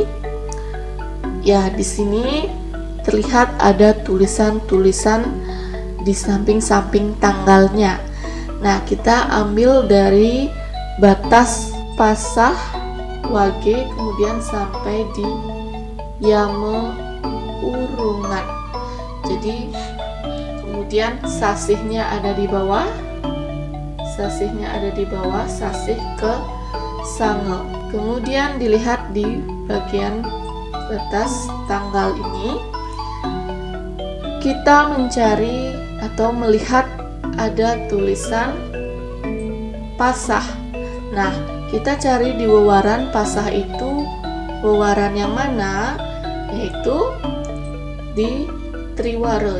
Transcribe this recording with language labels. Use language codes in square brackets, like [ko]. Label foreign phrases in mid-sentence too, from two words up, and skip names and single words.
[id] Ya, di sini terlihat ada tulisan-tulisan di samping-samping tanggalnya. Nah, kita ambil dari batas pasah wage kemudian sampai di yama urungan. Jadi kemudian sasihnya ada di bawah, sasih ke sange. Kemudian dilihat di bagian batas tanggal ini, kita mencari atau melihat ada tulisan pasah. Nah, kita cari di wewaran pasah itu wewaran yang mana, yaitu di triwara.